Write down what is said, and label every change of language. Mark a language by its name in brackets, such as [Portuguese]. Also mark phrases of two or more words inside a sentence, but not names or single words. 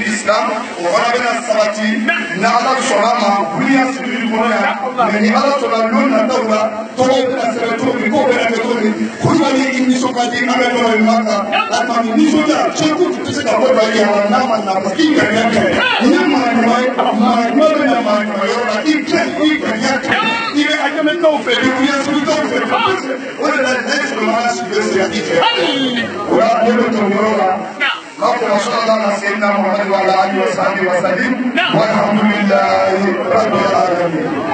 [Bambara] Islam o fana bɛna sabati ni Ala sɔnna ma wuliya sibiri kɔnɔ yan mais ni Ala sɔnna don nataw la tɔgɔw bɛna sɛbɛn cogo min kow bɛna kɛ cogo min Kulubali i nisɔn ka di an bɛ ɲɔgɔn ye maa kan alimami nisɔndiya Seku tun tɛ se ka bɔ dɔ ye yan n'a ma na [French] parce que [Bambara] i ŋaniya kɛ ni ye maa ɲuman ye maa ɲuman bɛ na maa ɲuman yɔrɔ la i kɛ i ŋaniya kɛ i bɛ ajamɛkaw fɛ i wuliya sibirikaw fɛ o de la ne Solomana Sidibe sera i fɛ o la ne bɛ to yɔrɔ la. [Arabic] اللهم صل على سيدنا محمد وعلى اله وصحبه وسلم والحمد لله رب العالمين.